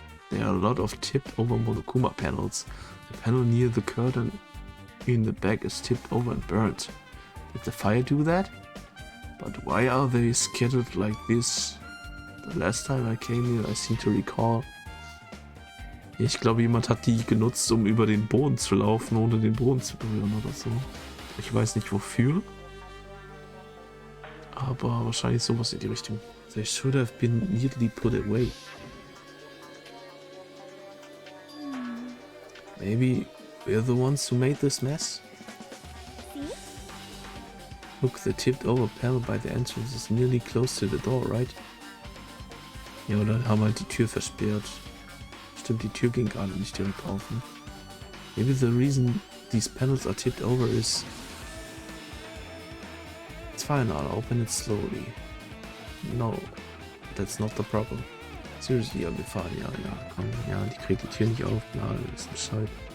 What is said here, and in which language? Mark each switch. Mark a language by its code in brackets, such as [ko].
[en] There are a lot of tipped over Monokuma panels. The panel near the curtain in the back is tipped over and burned. Did the fire do that? But why are they scattered like this? The last time I came here, I seem to recall. [de] Ich glaube, jemand hat die genutzt, um über den Boden zu laufen, ohne den Boden zu berühren oder so. Ich weiß nicht wofür. Aber wahrscheinlich sowas in die Richtung. [en] They should have been neatly put away. Maybe we're the ones who made this mess? Look, the tipped over panel by the entrance is nearly close to the door, right? [de] Ja, oder haben halt die Tür versperrt. Stimmt, die Tür ging gerade nicht direkt auf. Ne? [en] Maybe the reason these panels are tipped over is... It's fine, I'll open it slowly. No, that's not the problem. [de] Seriously, ja, wir fahren, ja, komm, ja, die kriegt die Tür nicht auf, na, das ist Bescheid.